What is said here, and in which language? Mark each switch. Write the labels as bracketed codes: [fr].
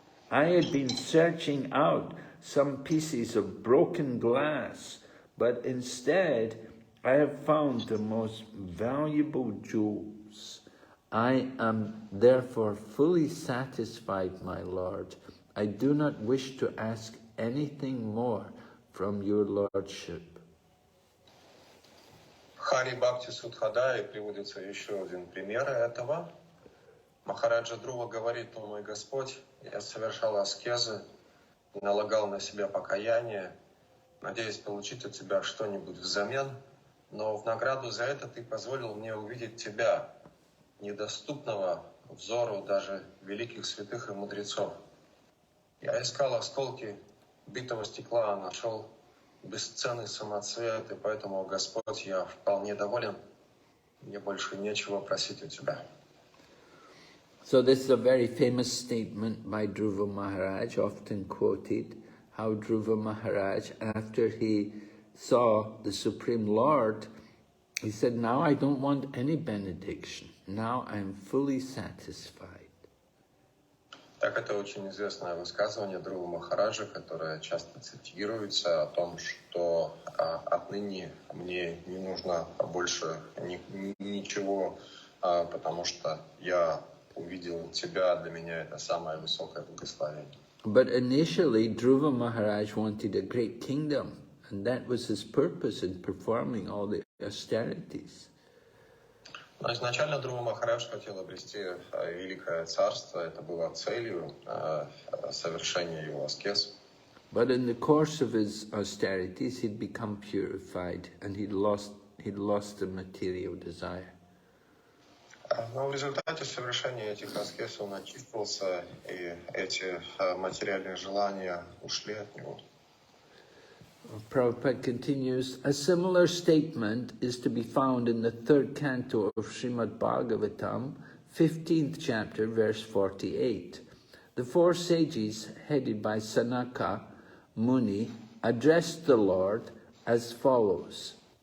[en] I had been searching out some pieces of broken glass, but instead I have found the most valuable jewels. I am therefore fully satisfied, my Lord. I do not wish to ask anything more from your Lordship. [ru] В Хари Бхакти Судхадае приводится еще один пример этого. Махараджа Друва говорит, о мой Господь, я совершал аскезы, налагал на себя покаяние, надеясь получить от Тебя что-нибудь взамен, но в награду за это Ты позволил мне увидеть Тебя, недоступного взору даже великих святых и мудрецов. Я искал осколки битого стекла, нашел бесценный самоцвет, и поэтому, Господь, я вполне доволен, мне больше нечего просить у Тебя. [en] So this is a very famous statement by Dhruva Maharaj, often quoted, how Dhruva Maharaj, after he saw the Supreme Lord, he said, now I don't want any benediction. Now I am fully satisfied. [ru] Так, это очень известное высказывание Друва Махараджа, которое часто цитируется, о том, что отныне мне не нужно больше ничего, потому что я увидел тебя, для меня это самое высокое благословение. [en] But initially, Dhruva Maharaj wanted a great kingdom, and that was his purpose in performing all the austerities. [ru] Но изначально Друва Махарадж хотел обрести великое царство, это было целью совершения его аскез. [en] But in the course of his austerities, he'd become purified, and he'd lost the material desire. [ru] Но в результате совершения этих аскез он очистился, и эти материальные желания ушли от него. [en] Prabhupada continues, a similar statement is to be found in the 3rd canto of Srimad Bhagavatam, 15th chapter, verse 48. The 4 sages, headed by Sanaka Muni, addressed the Lord as follows.